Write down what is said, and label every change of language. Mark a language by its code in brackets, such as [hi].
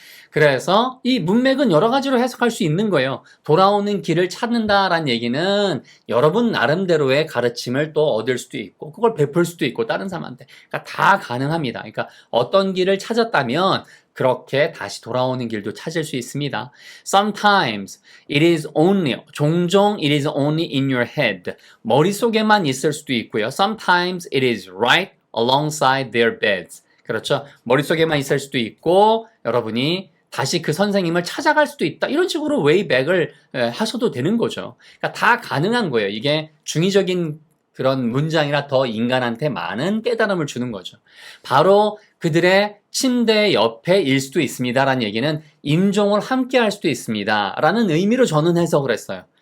[ko] 그래서 이 문맥은 여러 가지로 해석할 수 있는 거예요. 돌아오는 길을 찾는다라는 얘기는 여러분 나름대로의 가르침을 또 얻을 수도 있고 그걸 베풀 수도 있고 다른 사람한테. 그러니까 다 가능합니다. 그러니까 어떤 길을 찾았다면 그렇게 다시 돌아오는 길도 찾을 수 있습니다. [en] Sometimes it is only, [ko] 종종 [en] it is only in your head. [ko] 머릿속에만 있을 수도 있고요. [en] Sometimes it is right alongside their beds. [ko] 그렇죠. 머릿속에만 있을 수도 있고 여러분이 다시 그 선생님을 찾아갈 수도 있다. 이런 식으로 웨이백을 하셔도 되는 거죠. 그러니까 다 가능한 거예요. 이게 중의적인 그런 문장이라 더 인간한테 많은 깨달음을 주는 거죠. 바로 그들의 침대 옆에일 수도 있습니다라는 얘기는 임종을 함께 할 수도 있습니다라는 의미로 저는 해석을 했어요.